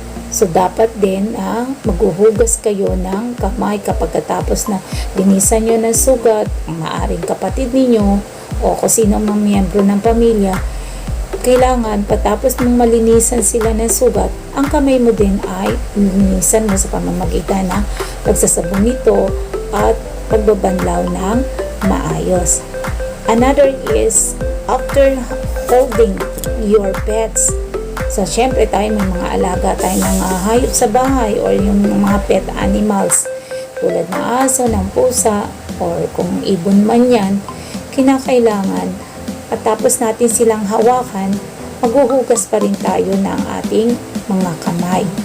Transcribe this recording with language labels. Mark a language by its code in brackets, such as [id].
[tl] So, dapat din maghuhugas kayo ng kamay kapag katapos na linisan nyo ng sugat, ang maaring kapatid ninyo o kung sino mang miyembro ng pamilya. Kailangan, patapos mong malinisan sila ng sugat, ang kamay mo din ay linisan mo sa pamamagitan ng pagsasabon nito at pagbabanlaw ng maayos. [en] Another is after holding your pets. [tl] So, syempre tayo may mga alaga tayo ng hayop sa bahay or yung mga pet animals tulad ng aso, ng pusa or kung ibon man yan, kinakailangan at tapos natin silang hawakan, maghuhugas pa rin tayo ng ating mga kamay.